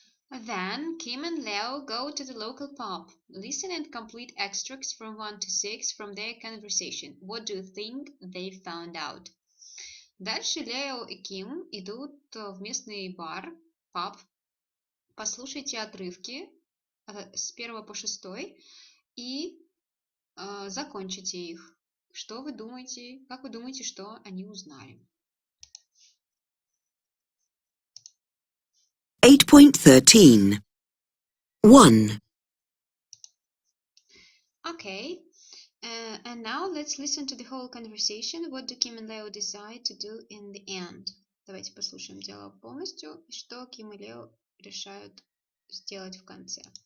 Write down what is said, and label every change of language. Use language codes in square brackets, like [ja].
[en] Then Kim and Leo go to the local pub. Listen and complete extracts from 1 to 6 from their conversation. What do you think they found out? [ru] Дальше Лео и Ким идут в местный бар, паб. Послушайте отрывки с 1 по 6 и закончите их. Что вы думаете? Как вы думаете, что они узнали? [en] 8.13. 1. Okay. And now let's listen to the whole conversation. What do Kim and Leo decide to do in the end? [ru] Давайте послушаем диалог полностью и что Ким и Лео решают сделать в конце.